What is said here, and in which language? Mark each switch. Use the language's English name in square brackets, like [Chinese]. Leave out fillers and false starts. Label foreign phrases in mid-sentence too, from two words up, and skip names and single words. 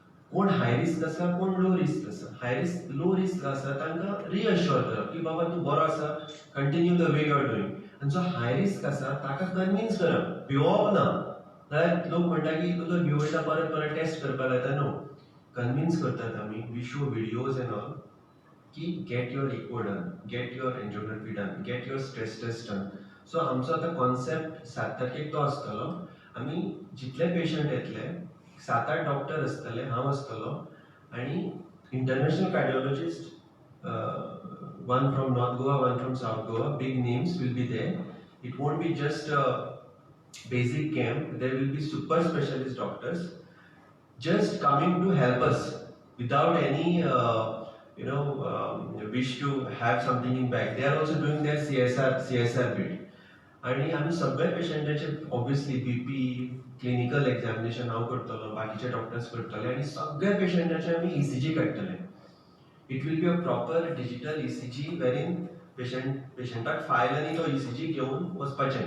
[Konkani] कोण [English] high risk [Konkani] आसा कोण [English] low risk [Konkani] आसा. [English] low risk [Konkani] आसा तांकां रिअश्योर करप की बाबा तूं बरो आसा, [English] continue the way you are doing. [Konkani] आनी जो [English] high risk [Konkani] आसा ताका कन्विन्स करप, भिवप ना. जाल्यार लोक म्हणटा की तुजो भिवयता परत परत टेस्ट करपाक लायता. [English] नो, [Konkani] कन्विन्स करतात आमी. [English] We show videos and all ki get your echo done, get your angiography done, get your stress test done. [Konkani] सो आमचो आतां कॉन्सेप्ट 7 तारखेक तो आसतलो. आमी जितले पेशंट येतले 7-8 डॉक्टर आसतले, हांव आसतलो आनी [English] international cardiologist, one from North Goa, one from South Goa, big names will be there. It won't be just a basic camp, there will be super specialist doctors just coming to help us without any wish to have something in back. They are also doing their CSR bit. [Konkani] आणि आमी सगळे पेशंटाचे [English] obviously BP clinical examination [Konkani] हांव करतलो, बाकीचे डॉक्टर्स करतले आनी सगळ्या पेशंटाचे आमी ECG काडटले. [English] It will be a proper digital ECG [Konkani] वेरीन पेशंटाक फायल आनी तो ECG घेवन वचपाचें.